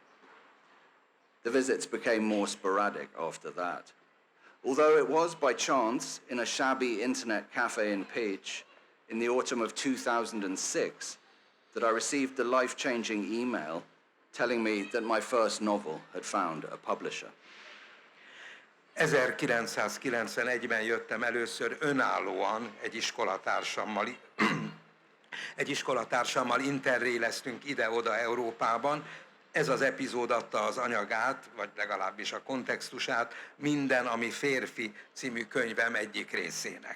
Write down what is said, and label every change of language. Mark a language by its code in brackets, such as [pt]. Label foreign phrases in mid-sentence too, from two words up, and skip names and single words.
[en] The visits became more sporadic after that. Although it was by chance in a shabby internet cafe in Pécs in the autumn of 2006 that I received the life-changing email telling me that my first novel had found a publisher. [hu] 1991-ben jöttem először önállóan egy iskolatársammal interréleztünk ide-oda Európában. Ez az epizód adta az anyagát, vagy legalábbis a kontextusát Minden, ami férfi című könyvem egyik részének.